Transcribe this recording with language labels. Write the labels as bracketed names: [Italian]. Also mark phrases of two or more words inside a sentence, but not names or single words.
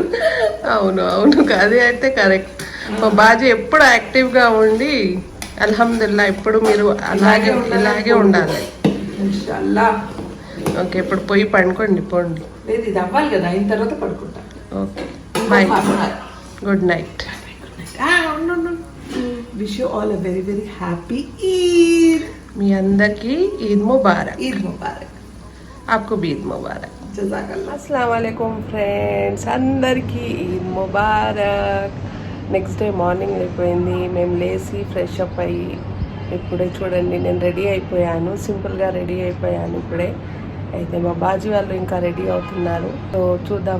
[Telugu] అవును అవును, అది అయితే కరెక్ట్. మా బాజీ ఎప్పుడు యాక్టివ్ గా ఉండి అల్హమ్దుల్లా ఇప్పుడు మీరు ఇలాగే ఉండాలి. ఇన్షాల్లా. ఓకే, ఇప్పుడు పోయి పండుకోండి, పోండి. లేదు, ఇది అవ్వాలి కదా, అయిన తర్వాత పడుకుంటా. [English] okay, bye, good night. wish you all a very very happy Eid. [Telugu] మీ అందరికి [Urdu] عید مبارک. عید مبارک. آپ کو بھی عید مبارک. జజాకల్లా. [Arabic] السلام عليكم [Telugu] ఫ్రెండ్స్, అందరికీ [Urdu] عید مبارک. [English] next day morning [Telugu] అయిపోయింది, మేము లేచి [English] fresh up [Telugu] అయ్యి ఇప్పుడే చూడండి నేను రెడీ అయిపోయాను. సింపుల్గా రెడీ అయిపోయాను ఇప్పుడే. అయితే మా బాజీ వాళ్ళు ఇంకా రెడీ అవుతున్నారు. సో చూద్దాం.